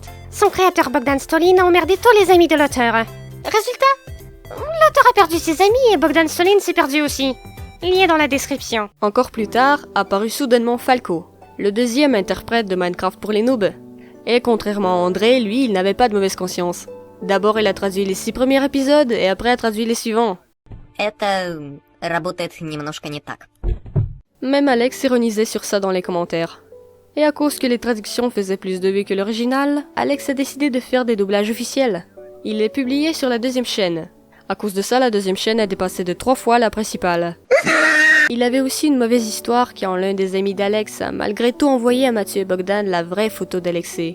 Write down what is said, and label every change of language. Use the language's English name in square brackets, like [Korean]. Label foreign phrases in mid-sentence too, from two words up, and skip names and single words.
[French] Son créateur Bogdan Stolin a emmerdé tous les amis de l'auteur. Résultat, l'auteur a perdu ses amis et Bogdan Stolin s'est perdu aussi. Lien dans la description. Encore plus tard, apparut soudainement Falco, le deuxième interprète de Minecraft pour les noobs. Et contrairement à Andrei, lui, il n'avait pas de mauvaise conscience. D'abord, il a traduit les 6 premiers épisodes et après a traduit les suivants. [Russian] Это работает немножко не так. [French] Même Alex ironisait sur ça dans les commentaires. Et à cause que les traductions faisaient plus de vues que l'original, Alex a décidé de faire des doublages officiels. Il les publiait sur la deuxième chaîne. À cause de ça, la deuxième chaîne a dépassé de 3 fois la principale. Il avait aussi une mauvaise histoire quand l'un des amis d'Alex a malgré tout envoyé à Mathieu et Bogdan la vraie photo d'Alexei.